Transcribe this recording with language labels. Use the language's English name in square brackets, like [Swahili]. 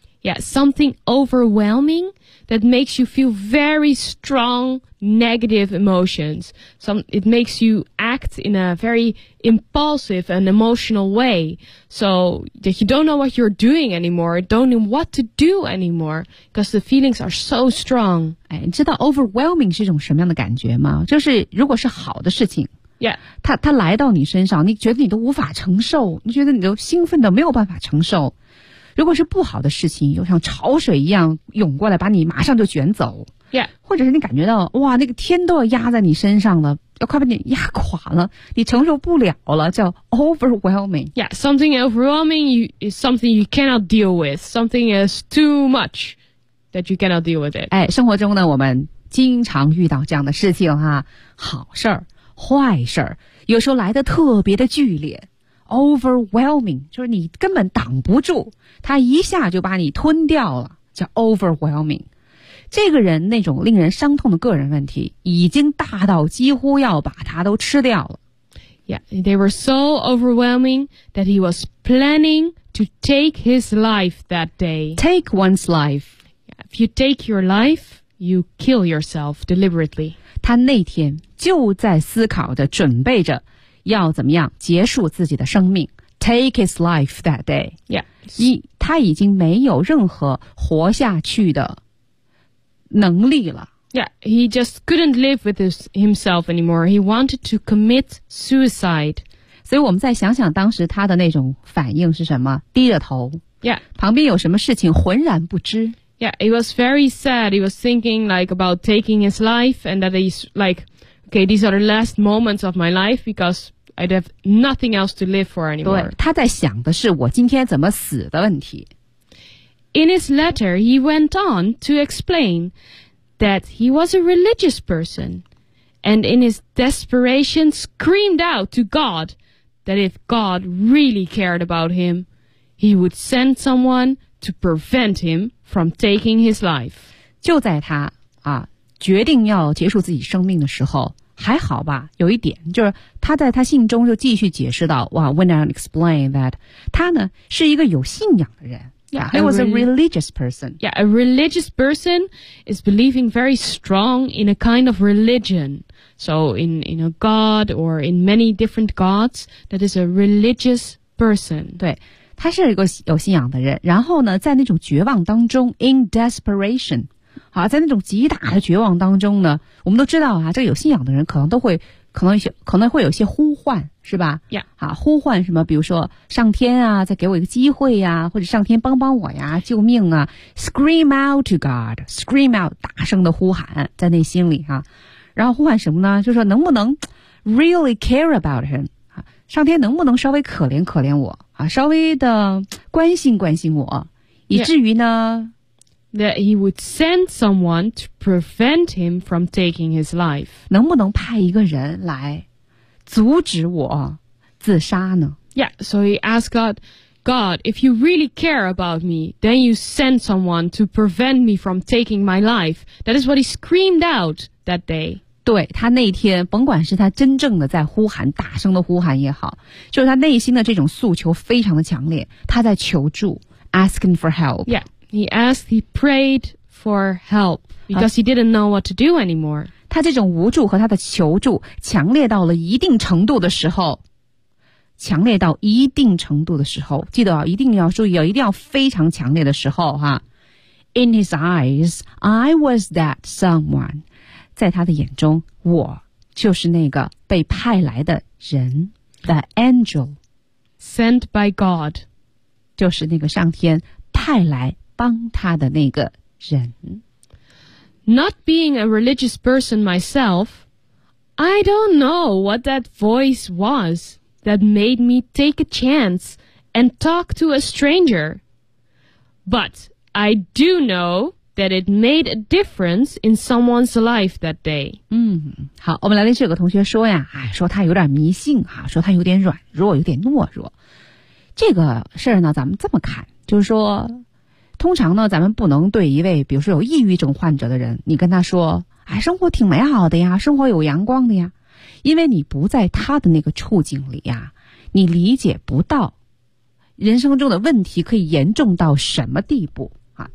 [English] Yeah, something overwhelming that makes you feel very strong negative emotions. It makes you act in a very impulsive and emotional way. So that you don't know what you're doing anymore, don't know what to do anymore, because the feelings are so strong. [Chinese] 哎，你知道 overwhelming 是一种什么样的感觉吗？就是如果是好的事情。 [English] Yeah. [Chinese] 它来到你身上，你觉得你都无法承受，你觉得你都兴奋的没有办法承受。如果是不好的事情，又像潮水一样涌过来，把你马上就卷走。 [English] Yeah. [Chinese] 或者是你感觉到，哇，那个天都要压在你身上了，要快把你压垮了，你承受不了了，叫 overwhelming. [English] Yeah, something overwhelming is something you cannot deal with. Something is too much that you cannot deal with it. [Chinese] 哎，生活中呢，我们经常遇到这样的事情哈，好事儿、坏事儿，有时候来得特别的剧烈。 Overwhelming 就是你根本挡不住，他一下就把你吞掉了，叫 overwhelming。这个人那种令人伤痛的个人问题已经大到几乎要把他都吃掉了。 [English] Yeah, they were so overwhelming that he was planning to take his life that day. Take one's life. If you take your life, you kill yourself deliberately. [Chinese] 他那天就在思考着，准备着要怎么样结束自己的生命。 [English] Take his life that day. Yeah. [Chinese] 他已经没有任何活下去的能力了。 [English] Yeah, he just couldn't live with himself anymore. He wanted to commit suicide. [Chinese] 所以我们再想想当时他的那种反应是什么，低着头。 [English] Yeah. [Chinese] 旁边有什么事情浑然不知。 [English] Yeah, he was very sad. He was thinking like about taking his life and that he's likeOkay, these are the last moments of my life because I'd have nothing else to live for anymore. [Chinese] 对，他在想的是我今天怎么死的问题。 [English] In his letter, he went on to explain that he was a religious person and in his desperation screamed out to God that if God really cared about him, he would send someone to prevent him from taking his life. [Chinese] 就在他决定要结束自己生命的时候，还好吧，有一点，就是他在他信中就继续解释到，哇 [English] went on explain that [Chinese] 他呢是一个有信仰的人。 [English] Yeah, he was a religious person. Yeah, a religious person is believing very strong in a kind of religion. So in a god or in many different gods, that is a religious person. [Chinese] 对，他是一个有信仰的人。然后呢，在那种绝望当中 ， [English] in desperation， [Chinese] 好，在那种极大的绝望当中呢，我们都知道啊，这个有信仰的人可能都会。可能会有一些呼唤，是吧？ [English] Yeah. [Chinese] 啊，呼唤什么？比如说上天啊，再给我一个机会呀、啊，或者上天帮帮我呀，救命啊 ！ [English] Scream out to God, scream out， [Chinese] 大声的呼喊在内心里啊。然后呼喊什么呢？就说能不能 [English] really care about him [Chinese] 啊？上天能不能稍微可怜可怜我啊？稍微的关心关心我，以至于呢、 [English] That he would send someone to prevent him from taking his life. [Chinese] 能不能派一个人来阻止我自杀呢？ [English] Yeah, so he asked God, God, if you really care about me, then you send someone to prevent me from taking my life. That is what he screamed out that day. [Chinese] 对，他那天，甭管是他真正的在呼喊，大声的呼喊也好，就是他内心的这种诉求非常的强烈，他在求助 , [English] asking for help. Yeah. He asked, he prayed for help because he didn't know what to do anymore. [Chinese] 他这种无助和他的求助强烈到了一定程度的时候，强烈到一定程度的时候，记得啊，一定要注意啊，一定要非常强烈的时候哈。 [English] In his eyes, I was that someone. [Chinese] 在他的眼中，我就是那个被派来的人 ， [English] the angel sent by God， [Chinese] 就是那个上天派来。帮他的那个人。 [English] Not being a religious person myself, I don't know what that voice was that made me take a chance and talk to a stranger. But I do know that it made a difference in someone's life that day. [Chinese] 嗯，好，我们聊天室有个同学说呀，哎，说他有点迷信哈，说他有点软弱，有点懦弱。这个事儿呢，咱们这么看，就是说。通常呢，咱们不能对一位比如说有抑郁症患者的人，你跟他说，哎，生活挺美好的呀，生活有阳光的呀，因为你不在他的那个处境里呀，你理解不到人生中的问题可以严重到什么地步啊。